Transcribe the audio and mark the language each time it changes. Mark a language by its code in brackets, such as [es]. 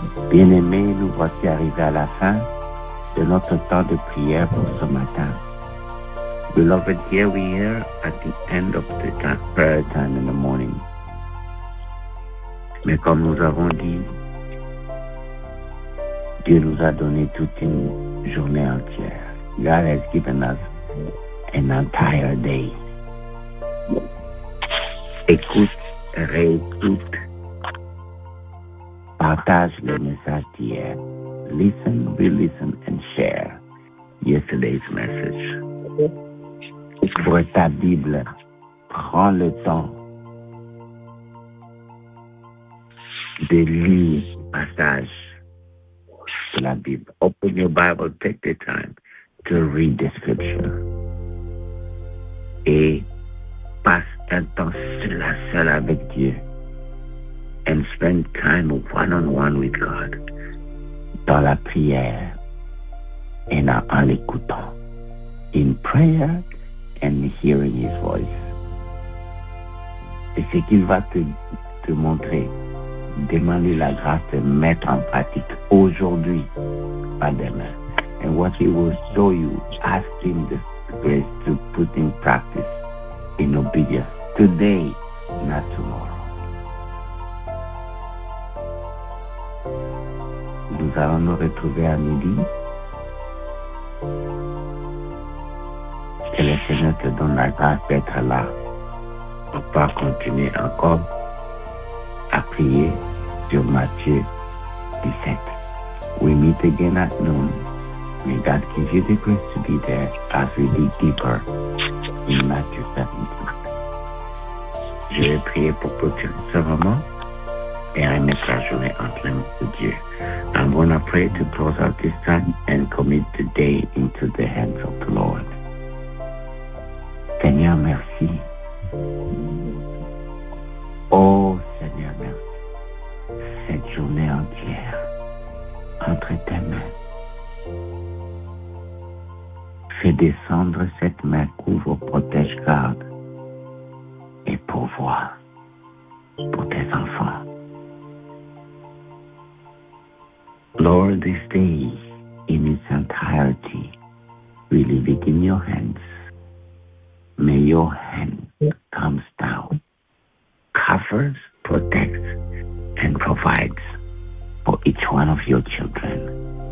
[fr] Bien-aimés, nous voici arrivés à la fin de notre temps de prière pour ce matin. [en] Beloved, here we are at the end of the prayer time in the morning. [fr] Mais comme nous avons dit, Dieu nous a donné toute une journée entière. [en] God has given us an entire day. [fr] Écoute, réécoute, partage les messages d'hier. [en] Listen, re-listen, and share yesterday's message. [fr] Pour ta Bible, prends le temps de lire le passage de la Bible. [en] Open your Bible, take the time to read the scripture. [fr] Et passe un temps seul à seul avec Dieu. [en] And spend time one-on-one with God. [fr] Dans la prière et en l'écoutant. [en] In prayer and hearing His voice. [fr] Et ce qu'il va te montrer, demander la grâce de mettre en pratique aujourd'hui, pas demain. [en] And what He will show you, ask Him the grace to put in practice, in obedience, today, not tomorrow. [fr] Nous allons nous retrouver à midi. Que le Seigneur te donne la grâce d'être là. On va continuer encore à prier sur Matthieu 17. [en] We meet again at noon. May God give you the grace to be there as we dig deeper in Matthew 17. [fr] Je vais prier pour clôturer ce moment et remettre la journée entre les mains de Dieu. [en] I'm going to pray to close out this time and commit the day into the hands of the Lord. [fr] Seigneur, merci. Oh, Seigneur, merci. Cette journée entière entre tes mains. Fais descendre cette main, couvre, protège, garde et pourvoie pour tes enfants. [en] Lord, this day in its entirety, we leave it in your hands. May your hand comes down, covers, protects, and provides for each one of your children.